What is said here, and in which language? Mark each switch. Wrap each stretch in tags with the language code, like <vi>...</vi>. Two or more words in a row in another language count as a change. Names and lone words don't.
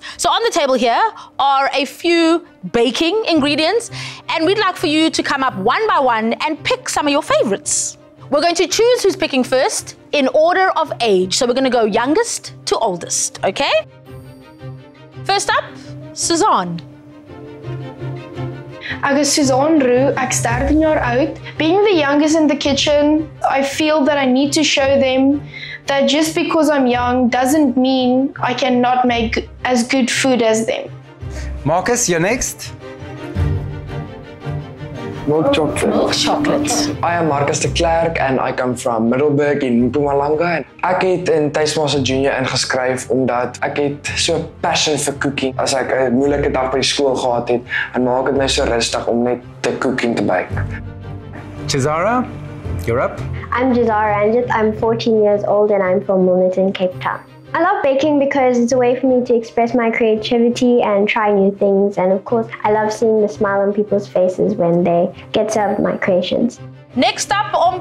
<en>So on the table here are a few baking ingredients, and we'd like for you to come up one by one and pick some of your favorites. We're going to choose who's picking first in order of age. So we're going to go youngest to oldest, okay? First up, Suzanne.</en> <af>Ek is Suzanne Roux, ek's 13 jaar oud.</af> <en>Being the youngest in the kitchen, I feel that I need to show them that just because I'm young doesn't mean I cannot make as good food as them. Marcus, you're next. Milk chocolate. Milk chocolate. I am Marcus de Klerk and I come from Middelburg in Mpumalanga.</en> <af>Ek het in Tastemaster Junior ingeskryf omdat ek het so passion vir cooking. As ek 'n moeilike dag by die skool gehad het, en maak dit my so rustig om net te cooking te bake.</af> <en>Chisara, you're up. I'm Jazara Ranjit. I'm 14 years old and I'm from Wilmington, Cape Town. I love baking because it's a way for me to express my creativity and try new things. And of course, I love seeing the smile on people's faces when they get served my creations.</en>